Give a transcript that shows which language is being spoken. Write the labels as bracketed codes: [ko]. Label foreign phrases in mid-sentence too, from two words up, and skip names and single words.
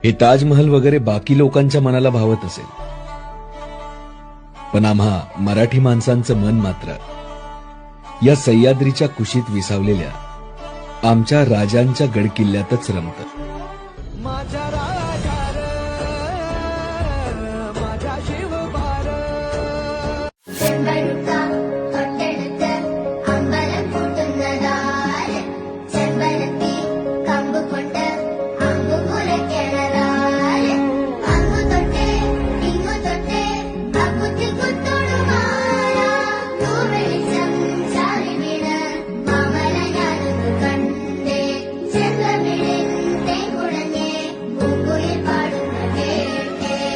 [mr] हे ताजमहल वगैरे बाकी लोकांच्या मनाला भावत असेल, पण आम्हा मराठी माणसांचं मन मात्र या सह्याद्रीच्या कुशीत विसावलेल्या आमच्या राजांच्या गडकिल्ल्यातच रमतं. माझ्या राजा रे, माझ्या शिवबार. [ml] ചെമ്പഴുക്ക തൊട്ടെടുത്ത് അമ്പലം കൂട്ടുന്നതാര്, ചെമ്പരത്തി കമ്പ് കൊണ്ട് അമ്പു കുലയ്ക്കണതാര്, അങ്ങു തൊട്ടേ ഇങ്ങു തൊട്ടേ അക്കുത്തി കുത്തോടുമാല, തൂവെളിച്ചം ചാരി വീണ് മാമല ഞാനൊന്നു കണ്ടേ, ചെന്തമിഴിൻ തേൻകുടഞ്ഞേ പൂങ്കുയിൽ പാടുന്ന കേട്ടേ.